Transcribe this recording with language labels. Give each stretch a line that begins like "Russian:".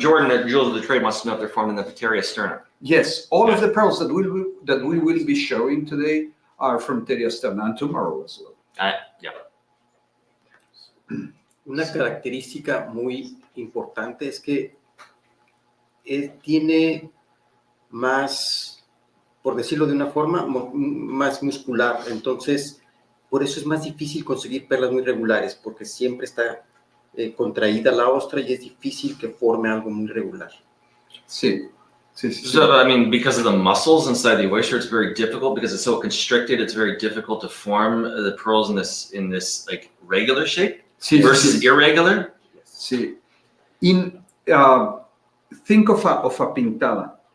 English: Jordan at Jewels of the Trade wants to know if they're formed in the Pteria sterna. Yes, all of the pearls that we will be showing today are from Pteria sterna, and tomorrow as well. Yeah.
Spanish: Una característica muy importante es que tiene más, por decirlo de una forma, más muscular. Entonces, por eso es más difícil conseguir perlas muy regulares, porque siempre está contraída la ostra y es difícil que forme algo muy regular. Sí.
English: So, I mean, because of the muscles inside the oyster, it's very difficult because it's so constricted. It's very difficult to form the pearls in this like regular shape versus irregular. Sí. Think of a pintada.